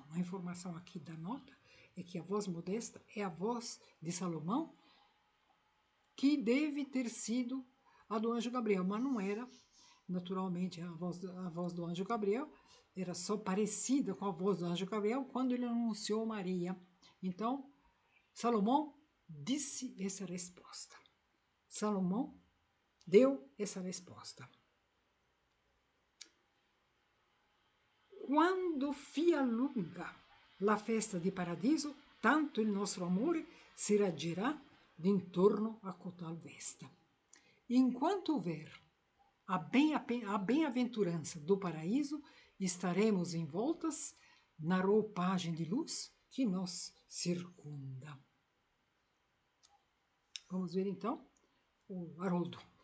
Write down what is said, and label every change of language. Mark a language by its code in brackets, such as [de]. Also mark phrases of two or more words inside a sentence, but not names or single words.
[pt] A informação aqui da nota é que a voz modesta é a voz de Salomão, que deve ter sido a do anjo Gabriel, mas não era, naturalmente, a voz do anjo Gabriel, era só parecida com a voz do anjo Gabriel quando ele anunciou Maria. Então, Salomão disse essa resposta. Salomão deu essa resposta. [it] Quando fia lunga la festa di paradiso, tanto il nostro amore si raggerà d'intorno a cotal festa. [pt] Enquanto houver a bem-aventurança do paraíso, estaremos envoltas na roupagem de luz que nos circunda. Vamos ver então o Haroldo.